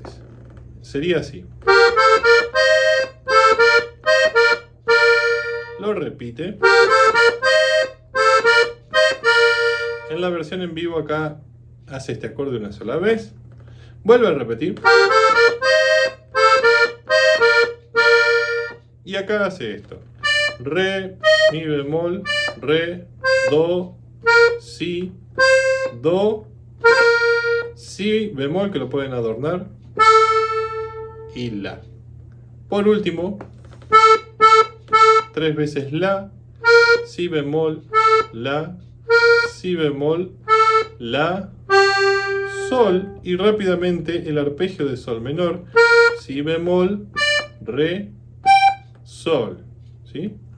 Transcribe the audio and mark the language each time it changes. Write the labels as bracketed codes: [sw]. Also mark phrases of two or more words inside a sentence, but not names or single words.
[es] Sería así. Lo repite. En la versión en vivo acá hace este acorde una sola vez. Vuelve a repetir. Y acá hace esto. Re, mi bemol, re, do, si bemol, que lo pueden adornar, y la. Por último, 3 veces la, si bemol, la, si bemol, la, sol, y rápidamente el arpegio de sol menor, si bemol, re, sol, ¿sí?